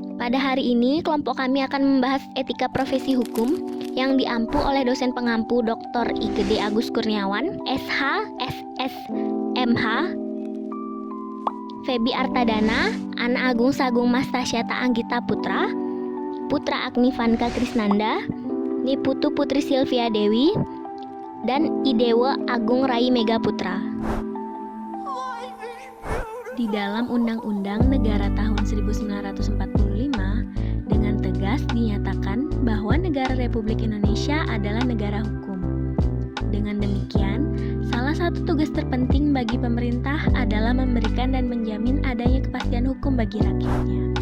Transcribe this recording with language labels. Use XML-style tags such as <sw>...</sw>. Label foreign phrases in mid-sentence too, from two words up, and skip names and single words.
<id>Pada hari ini, kelompok kami akan membahas etika profesi hukum yang diampu oleh dosen pengampu Dr. IGD Agus Kurniawan, SH, SS, MH, Febi Artadana, Ana Agung Sagung Mas Tasyata Anggita Putra, Putra Agni Vanka Krisnanda, Niputu Putri Silvia Dewi, dan Idewa Agung Rai Mega Putra. Di dalam Undang-Undang Negara tahun 1945 dengan tegas dinyatakan bahwa negara Republik Indonesia adalah negara hukum. Dengan demikian, salah satu tugas terpenting bagi pemerintah adalah memberikan dan menjamin adanya kepastian hukum bagi rakyatnya.</id>